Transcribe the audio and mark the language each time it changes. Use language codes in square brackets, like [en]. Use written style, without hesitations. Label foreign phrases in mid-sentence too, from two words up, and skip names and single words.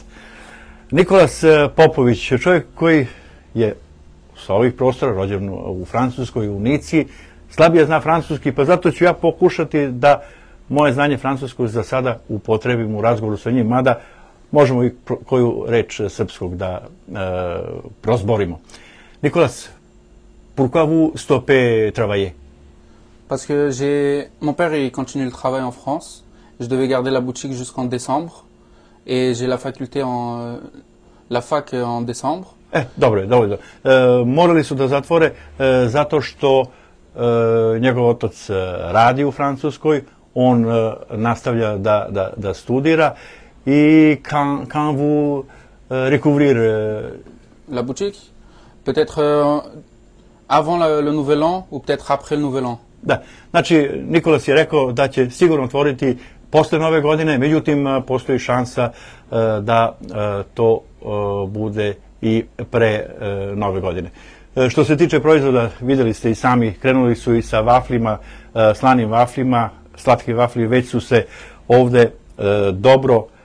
[sr] Nikolas Popović, čovjek koji je sa ovih prostora, rođen u Francuskoj, u Nici, slabije zna francuski, pa zato ću ja pokušati da moje znanje francuskog za sada upotrebim u razgovoru sa njim, mada možemo i koju reč srpskog da prozborimo. [fr] Nicolas, pourquoi vous stoppez travailler? Parce que mon père il continue le travail en France. Je devais garder la boutique jusqu'en décembre et j'ai la fac en décembre. [sr] Dobro. Morali su da zatvore zato što njegov otac radi u Francuskoj, on nastavlja da studira i [fr] quand vous recouvrir la boutique? Peut-être avant le nouvel an ou peut-être après le nouvel an. [sr] Da, znači Nikolas je rekao da će sigurno otvoriti posle nove godine, međutim postoji šansa da to bude i pre nove godine. Što se tiče proizvoda, videli ste i sami, krenuli su i sa vaflima, slanim vaflima, slatki vafli već su se ovde dobro